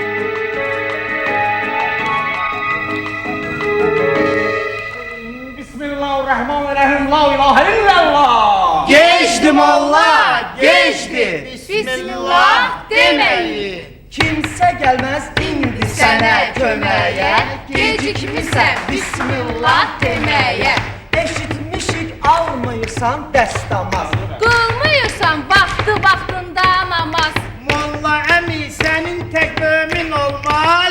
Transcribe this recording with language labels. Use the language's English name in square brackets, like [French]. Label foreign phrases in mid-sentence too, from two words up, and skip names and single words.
[Arabic] بسم الله الرحمن الرحيم. لا إله إلا الله. [Turkish] Geçti molla, geçti. Bismillah demeyi. Kimse gelmez indi [Azerbaijani] Sənə köməyə, gecikmisən Bismillah deməyə. Eşitmişik almayırsan dəstəmaz. Qılmıyorsan vaxtında namaz. Molla əmi, sənin tək mömin olmaz.